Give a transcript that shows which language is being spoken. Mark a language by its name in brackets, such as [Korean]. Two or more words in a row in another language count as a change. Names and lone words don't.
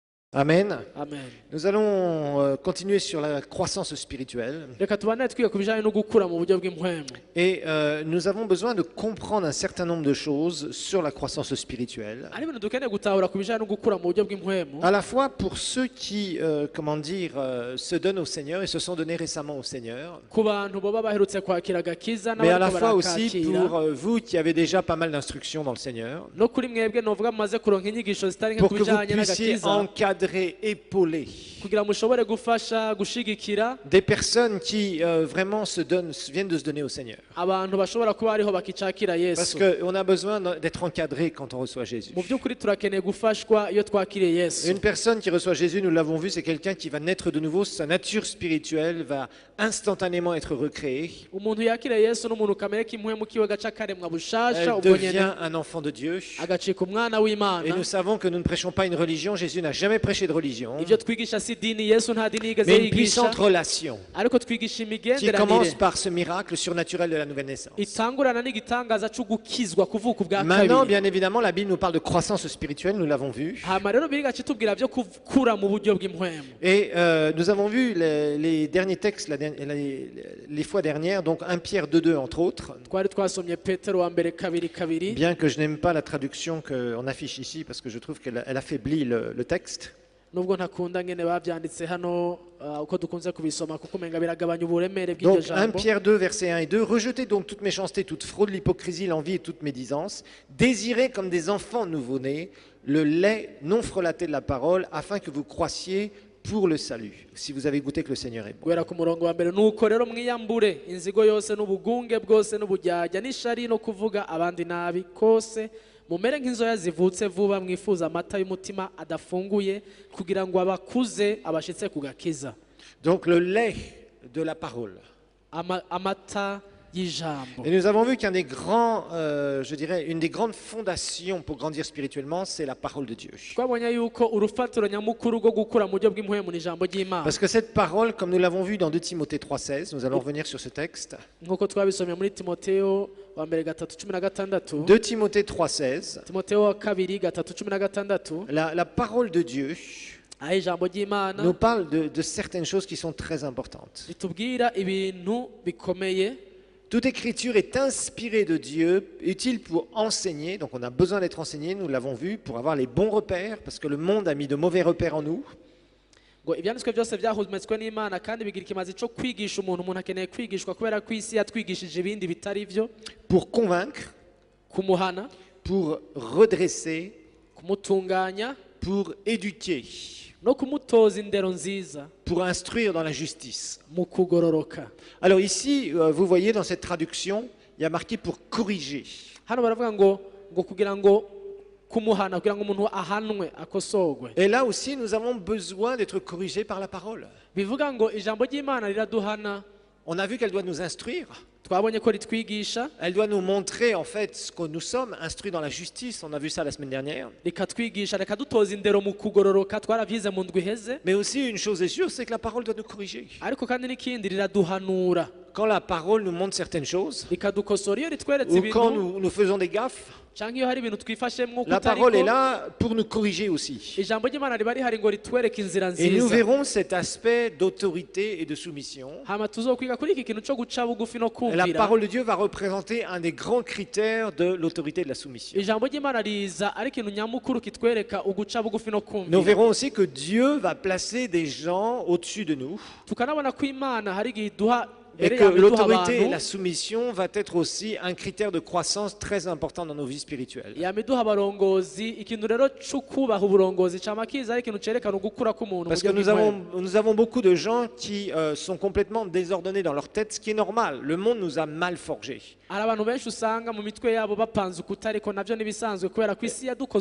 [French] Amen. Amen. Nous allons continuer sur la croissance spirituelle. [Rundi] Reka tubane twiga ku bijanye no gukura mu buryo bw'impwemu. [French] Et nous avons besoin de comprendre un certain nombre de choses sur la croissance spirituelle. [Rundi] Ari ibintu dukeneye gutahura ku bijanye no gukura mu buryo bw'impwemu. [French] À la fois pour ceux qui, se donnent au Seigneur et se sont donnés récemment au Seigneur. [Rundi] Ku bantu boba baherutse kwakira agakiza [French] Mais à la [Rundi] n'abariko [French] fois aussi [Rundi] barakakira. [French] pour vous qui avez déjà pas mal d'instructions dans le Seigneur. [Rundi] No kuri mwebwe novuga mumaze kuronka inyigisho zitari nke [French] Pour [Rundi] ku [French] que vous [Rundi] bijanye [French] puissiez [Rundi] n'agakiza [French] encadrer, épauler [Rundi] kugira mushobore gufasha gushigikira [French] des personnes qui vraiment viennent de se donner au Seigneur. [Rundi] abantu bashobora kuba ariho bakicakira [French] Parce [Rundi] Yesu. [French] qu'on a besoin d'être encadré quand on reçoit Jésus. [Rundi] Mu by'ukuri turakeneye gufashwa iyo twakiriye Yesu. [French] Une personne qui reçoit Jésus, nous l'avons vu, c'est quelqu'un qui va naître de nouveau, sa nature spirituelle va instantanément être recréée. [Rundi] Umuntu yakiriye Yesu n'umuntu kamere k'impwemu kiwe gaca karemwa bushasha [French] Elle [Rundi] ubwo nyene [French] devient un enfant de Dieu. [Rundi] agacika umwana w'Imana. [French] Et nous savons que nous ne prêchons pas une religion. Jésus n'a jamais prêché de religion, [Rundi] Ivyo twigisha si dini Yesu nta dini yigeze [French] mais une [Rundi] yigisha [French] puissante relation [Rundi] ariko twigisha [French] qui commence [Rundi] imigenderanire [French] par ce miracle surnaturel de la nouvelle naissance. [Rundi] itangurana n'igitangaza cyo gukizwa kuvuka ubwa [French] Maintenant, [Rundi] kabiri. [French] bien évidemment, la Bible nous parle de croissance spirituelle, nous l'avons vu. [Rundi] Hama rero biri gacitubwira byo gukura mu buryo bw'impwemu. [French] Et nous avons vu les derniers textes les fois dernières, donc 1 Pierre 2,2 entre autres. [Rundi] Twari twasomye Petero wa mbere kabiri kabiri. [French] Bien que je n'aime pas la traduction qu'on affiche ici parce que je trouve qu'elle affaiblit le texte. [Rundi] Nubwo ntakunda ngene bavyanditse hano uko dukunze kubisoma kuko umenga biragabanya uburemere bw'iryo [French] Donc 1 [Rundi] jambo. [French] Pierre 2, versets 1 et 2. Rejetez donc toute méchanceté, toute fraude, l'hypocrisie, l'envie et toute médisance. Désirez comme des enfants nouveau-nés le lait non frelaté de la parole afin que vous croissiez pour le salut. Si vous avez goûté que le Seigneur est bon. [Rundi] Guhera ku murongo wa mbere nuko rero mwiyambure inzigo yose n'ubugunge bwose n'ubujyajya n'ishari no kuvuga abandi nabi kose mumere nk'inzoya zivutse vuba mwifuza amata y'umutima adafunguye kugira ngo abakuze abashitse ku gakiza. [French] Donc le lait de la parole. [Rundi] Amata y'ijambo. [French] Et nous avons vu qu'un des grands, une des grandes fondations pour grandir spirituellement, c'est la parole de Dieu. [Rundi] Twabonye yuko urufatiro nyamukuru rwo gukura mu buryo bw'impwemu n'ijambo ry'Imana. [French] Parce que cette parole, comme nous l'avons vu dans 2 Timothée 3,16, nous allons revenir sur ce texte. [Rundi] Nk'uko twabisomye muri Timoteyo wa mbere 3:16. [French] 2 Timothée 3,16. [Rundi] Timoteyo wa kabiri 3:16. [French] La parole de Dieu [Rundi] Aho ijambo ry'Imana [French] nous parle de certaines choses qui sont très importantes. [Rundi] ritubwira ibintu bikomeye. [French] Toute écriture est inspirée de Dieu, utile pour enseigner. Donc on a besoin d'être enseigné, nous l'avons vu, pour avoir les bons repères, parce que le monde a mis de mauvais repères en nous. [Rundi] Ngo ibyanditswe byose byahumetswe n'Imana kandi bigira ikimazi cyo kwigisha umuntu akeneye kwigishwa kubera ko isi yatwigishije ibindi bitari byo. [French] Pour convaincre, [Rundi] Kumuhana, [French] pour redresser, [Rundi] kumutunganya [French] pour éduquer, [Rundi] no kumutoza indero nziza [French] pour instruire dans la justice. [Rundi] mu kugororoka. [French] Alors ici, vous voyez dans cette traduction, il y a marqué pour corriger. [Rundi] Hano baravuga ngo kugira ngo kumuhana kugira ngo umuntu ahanwe akosogwe. [French] Et là aussi, nous avons besoin d'être corrigés par la parole. [Rundi] Bivuga ngo ijambo ry'Imana riraduhana. [French] On a vu qu'elle doit nous instruire. [Rundi] Twabonye ko ritwigisha [French] Elle doit nous montrer en fait ce que nous sommes, instruits dans la justice. On a vu ça la semaine dernière. [Rundi] rikatwigisha rikadutoza indero mu kugororoka twaravyize mu ndwi iheze. [French] Mais aussi, une chose est sûre, c'est que la parole doit nous corriger. [Rundi] Ariko kandi n'ikindi riraduhanura [French] Quand la parole nous montre certaines choses, [Rundi] rikadukosora iyo ritweretse [French] ou quand [Rundi] ibintu [French] nous faisons des gaffes, [Rundi] canke iyo hari ibintu twifashemwo [French] la parole est [Rundi] kutariko [French] là pour nous corriger aussi. [Rundi] ijambo ry'Imana riba rihari ngo ritwereke inzira [French] Et nous [Rundi] nziza. [French] verrons cet aspect d'autorité et de soumission. [Rundi] Hama tuzokwiga kuri iki kintu cyo guca bugufi no [French] La [Rundi] kumvira. [French] parole de Dieu va représenter un des grands critères de l'autorité et de la soumission. [Rundi] Ijambo ry'Imana riza ari ikintu nyamukuru kitwereka uguca bugufi no [French] Nous [Rundi] kumvira. [French] verrons aussi que Dieu va placer des gens au-dessus de nous [Rundi] Tukanabona ko Imana hari igihe iduha [French] et [Rundi] mbere [French] que [Rundi] yawe iduha [French] l'autorité et [Rundi] abantu [French] la soumission va être aussi un critère de croissance très important dans nos vies spirituelles. [Rundi] yama iduha abarongozi. Ikintu rero cyo kubaha uburongozi cama kiza ari ikintu cerekana ugukura k'umuntu mu [French] Parce que [Rundi] buryo [French] nous avons beaucoup de gens qui sont complètement désordonnés dans leur tête, ce qui est normal. Le monde nous a mal forgés. [Rundi] hari abantu benshi usanga mu mitwe yabo bapanze ukutariko navyo nibisanzwe kubera ko isi yadukoze